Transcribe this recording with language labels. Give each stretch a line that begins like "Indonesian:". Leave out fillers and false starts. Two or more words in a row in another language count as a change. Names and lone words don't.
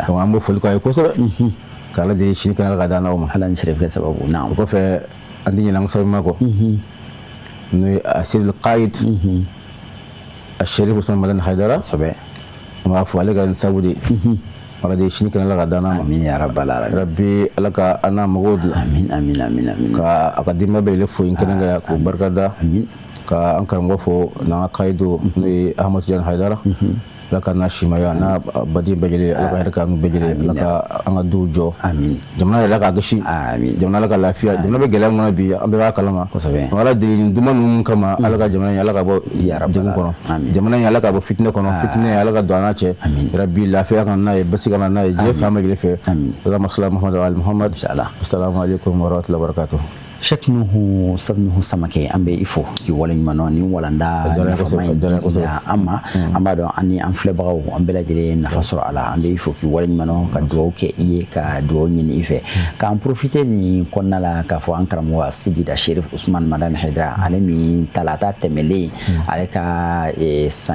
Bambara: donc an bɛ foli k'a ye kosɛbɛ k'ala deli sini kɛnɛ la ka d'an n'aw ma ala ni Serif kɛ sababu o kɔfɛ an tɛ ɲinɛ an ka sababu ma kɔ n'o ye Asirul Qaid a Serif Usman Madani Haidara kosɛbɛ an b'a fɔ ale ka sababu de ala de sini kɛnɛ la ka d'an ma
Arabic: آمين يا رب العالمين
Bambara: rabbi ala ka an n'a mɔgɔw dilan amin ka a ka denbaya bɛɛ fo in kɛnɛ kan k'o barika da ka an karamɔgɔ fo n'an ka kayido n'o ye Ahmadu Tijani Haidara ala ka n'a simaya n'a baden bɛɛ lajɛlen ala ka hɛrɛ k'an bɛɛ lajɛlen ala ka an ka duw jɔ jamana yɛrɛ ka gosi jamana ala ka lafiya jamana bɛ gɛlɛya min kɔnɔ bi an bɛɛ b'a kalama ala deli nin duman ninnu kama ala ka jamana in ala ka bɔ degun kɔnɔ jamana in ala ka bɔ fitinɛ kɔnɔ fitinɛ ala ka don an n'a cɛ rabbi lafiya ka na n'a ye basi ka na n'a ye diɲɛ fan bɛɛ lajɛlen fɛ ala masala Muhamadu ali Muhammad
Arabic: السلام عليكم ورحمة الله وبركاته
Bambara: Sheikh Nuhu Samake an bɛ i fo k'i waleɲuman ni walanda nafama in di an ma an b'a dɔn ani an filɛbagaw an bɛɛ lajɛlen nafa sɔrɔ a la an bɛ i fo k'i waleɲuman ka dugawu kɛ i ye ka dugawu ɲini i fɛ k'an profiter nin kɔnɔna la k'a fɔ an karamɔgɔ Sigida Sherif Usman Madani Haidara ale min talata tɛmɛlen ale ka san